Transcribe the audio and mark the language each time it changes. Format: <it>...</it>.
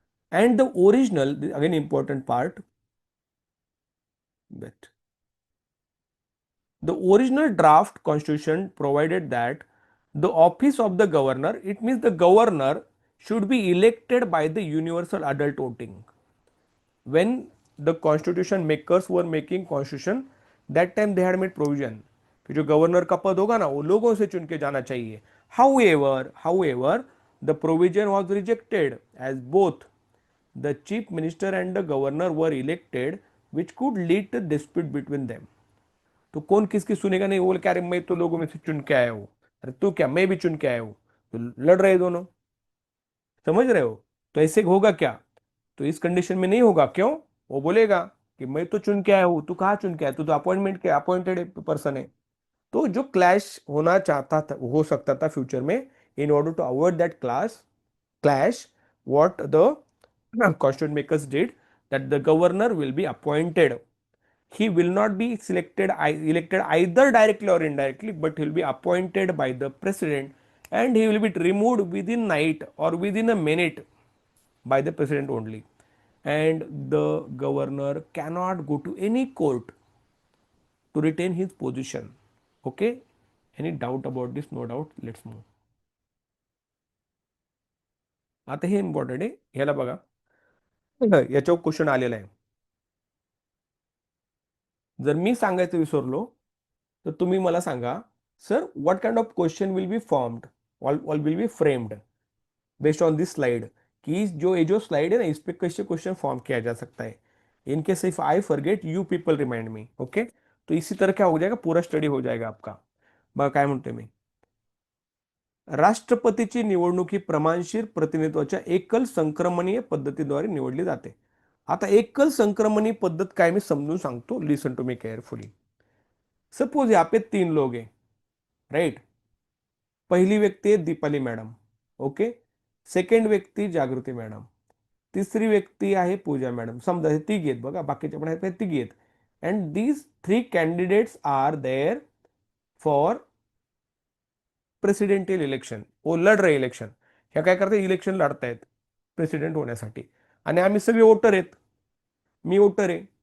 <en>And the original, again important part, that the original draft constitution provided that the office of the governor, it means the governor should be elected by the universal adult voting. When the constitution makers were making constitution, that time they had made provision</en> <hi>कि जो governor का पद होगा ना वो लोगों से चुन के जाना चाहिए.</hi> <en>However, the provision was rejected as both the chief minister and the governor were elected, which could lead to dispute between them.</en> <hi>तो कौन किसकी सुनेगा नहीं. वो बोले क्या, अरे मैं तो लोगों में से चुन के आया हूं, अरे तू क्या, मैं भी चुन के आया हूं. तो लड़ रहे दोनों, समझ रहे हो. तो ऐसे होगा क्या, तो इस कंडीशन में नहीं होगा. क्यों, वो बोलेगा कि मैं तो चुन के आया हूं, तू कहाँ चुन के आया, तू तो अपॉइंटमेंट के अपॉइंटेड पर्सन है. तो जो क्लैश होना चाहता था, हो सकता था फ्यूचर में,</hi> <en>In order to avoid that clash, what the constitution makers did, that the governor will be appointed. He will not be elected either directly or indirectly, but he will be appointed by the president and he will be removed within night or within a minute by the president only. And the governor cannot go to any court to retain his position. Okay, any doubt about this? No doubt. Let's move.</en> <mr>आता हे important आहे, ह्याला बघा. याच्यावर question आलेला आहे. जर मी सांगायचं विसरलो तर तुम्ही मला सांगा,</mr> <en>sir what kind of question will be formed और will be framed based on this slide,</en> <hi>कि जो ये जो स्लाइड है ना, इस पे कैसे क्वेश्चन फॉर्म किया जा सकता है.</hi> <en>In case if I forget, you people remind me.</en> <hi>Okay, तो इसी तरह क्या हो जाएगा, पूरा स्टडी हो जाएगा आपका.</hi> <mr>बघा काय म्हणतोय मी. राष्ट्रपतीची निवडणूक ही प्रमाणशीर प्रतिनिधित्वाच्या एकल संक्रमणीय पद्धतीद्वारे निवडली जाते. आता एकल संक्रमणीय पद्धत काय मी समजून सांगतो,</mr> <en>Listen to me carefully.</en> <hi>Suppose यहाँ पे 3 लोग हैं, राइट. पहली व्यक्ति है दीपाली मैडम, ओके.</hi> <mr>सेकंड व्यक्ति जागृती मॅडम, तिसरी व्यक्ती आहे पूजा मॅडम. समजा हे तिघी आहेत बघा, बाकीचे पण आहेत, तिघी आहेत.</mr> <en>And these 3 candidates are there for presidential election.</en> <hi>वो लढ रहे इलेक्शन.</hi> <mr>ह्या काय करतात, इलेक्शन लढतायत प्रेसिडेंट होण्यासाठी. आणि आम्ही सगळे वोटर आहेत, मी वोटर आहे.</mr>